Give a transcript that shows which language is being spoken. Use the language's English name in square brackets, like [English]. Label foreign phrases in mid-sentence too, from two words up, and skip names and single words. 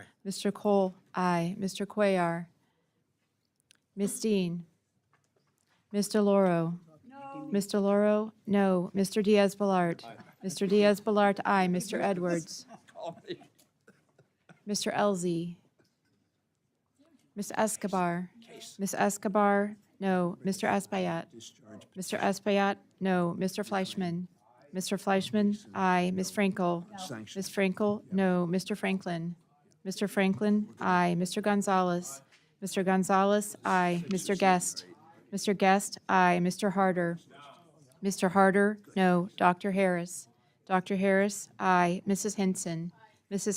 [English] Mr. Cole, aye. Mr. Cuellar. Ms. Dean. Mr. Loro. No. Mr. Loro, no. Mr. Diaz-Balart. Mr. Diaz-Balart, aye. Mr. Edwards. Mr. Elzey. Ms. Escobar. Ms. Escobar, no. Mr. Espaillat. Mr. Espaillat, no. Mr. Fleischman. Mr. Fleischman, aye. Ms. Frankel. Ms. Frankel, no. Mr. Franklin. Mr. Franklin, aye. Mr. Gonzalez. Mr. Gonzalez, aye. Mr. Guest. Mr. Guest, aye. Mr. Harder. Mr. Harder, no. Dr. Harris. Dr. Harris, aye. Mrs. Hinson. Mrs.